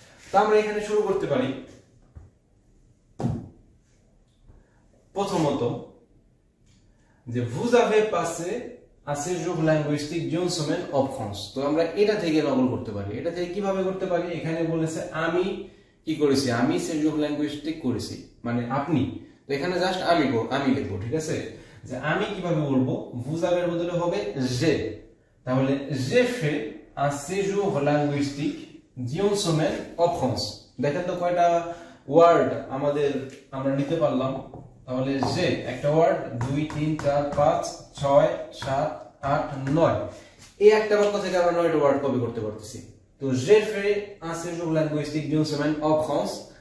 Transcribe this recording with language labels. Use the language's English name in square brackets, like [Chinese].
[Bangla] তো আমরা এখানে শুরু করতে পারি প্রথমত যে [French] vous avez passé un séjour linguistique d'une semaine en France। [Bangla] তো আমরা এটা থেকে নকল করতে পারি। এটা থেকে কিভাবে করতে পারি? এখানে বলেছে আমি কি করেছি, আমি séjour linguistique করেছি, মানে আপনি। তো এখানে জাস্ট আমি লিখবো। ঠিক আছে, যে আমি কিভাবে বলবো, vous avez এর বদলে হবে j'ai। [French] তাহলে j'ai fait un séjour linguistique d'une semaine en France। [Bangla] দেখেন তো কয়টা ওয়ার্ড আমরা নিতে পারলাম। তাহলে যে একটা ওয়ার্ড 2 3 4 5 6 7 8 9, এই একটা বাক্য থেকে আমরা 9টা ওয়ার্ড কপি করতে পারতেছি। তো [French] j'ai fait un séjour linguistique d'une semaine en France